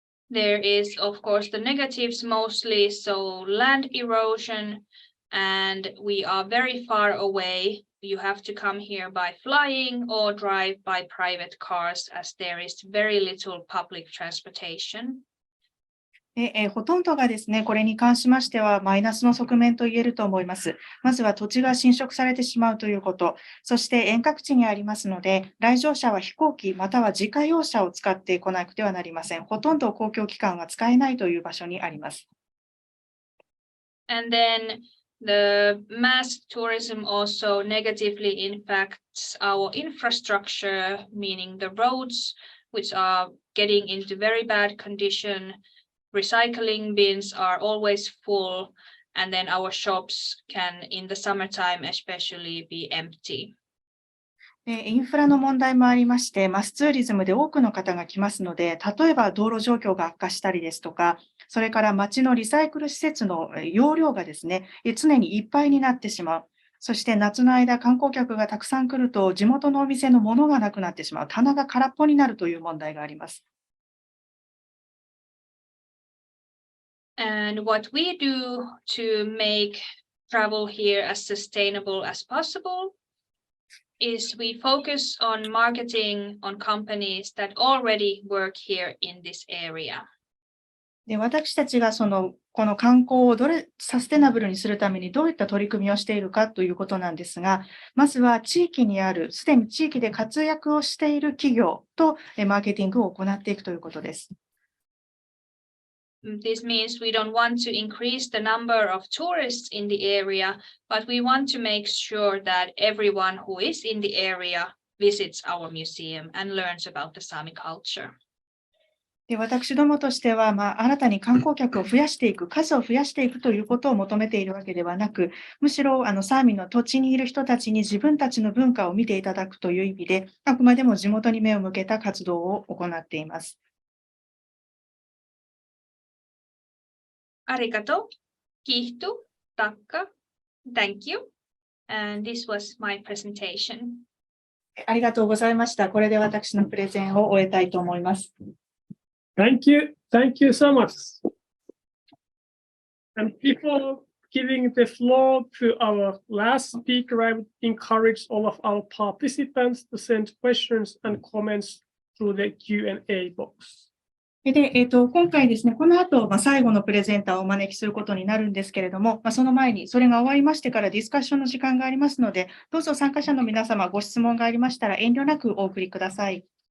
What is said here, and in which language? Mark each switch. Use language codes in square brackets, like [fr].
[en] There is, of course, the negatives mostly, so land erosion, and we are very far away. You have to come here by flying or drive by private cars, as there is very little public transportation. [ja] ほとんどがですね、これに関しましてはマイナスの側面と言えると思います。まずは土地が侵食されてしまうということ、そして遠隔地にありますので、来場者は飛行機または自家用車を使ってこなくてはなりません。ほとんど公共機関が使えないという場所にあります。 [en] And then the mass tourism also negatively impacts our infrastructure, meaning the roads, which are getting into very bad condition. Recycling bins are always full, and then our shops can, in the summertime especially, be empty. [ja] インフラの問題もありまして、マスツーリズムで多くの方が来ますので、例えば道路状況が悪化したりですとか、それから町のリサイクル施設の容量がですね、常にいっぱいになってしまう。そして夏の間、観光客がたくさん来ると、地元のお店のものがなくなってしまう。棚が空っぽになるという問題があります。 [en] And what we do to make travel here as sustainable as possible is we focus on marketing on companies that already work here in this area. [ja] で、私たちがこの観光をサステナブルにするためにどういった取り組みをしているかということなんですが、まずは地域にある、すでに地域で活躍をしている企業とマーケティングを行っていくということです。 [en] This means we don't want to increase the number of tourists in the area, but we want to make sure that everyone who is in the area visits our museum and learns about the Sami culture. [ja] で、私どもとしては、新たに観光客を増やしていく、数を増やしていくということを求めているわけではなく、むしろサーミの土地にいる人たちに自分たちの文化を見ていただくという意味で、あくまでも地元に目を向けた活動を行っています。 [en] Arigato, kiitos, takka, thank you. And this was my presentation. [ja] ありがとうございました。これで私のプレゼンを終えたいと思います。 [en] Thank you so much. And before giving the floor to our last speaker, I would encourage all of our participants to send questions and comments through the Q&A box. [ja] で、今回ですね、この後、最後のプレゼンターをお招きすることになるんですけれども、その前に、それが終わりましてからディスカッションの時間がありますので、どうぞ参加者の皆様、ご質問がありましたら遠慮なくお送りください。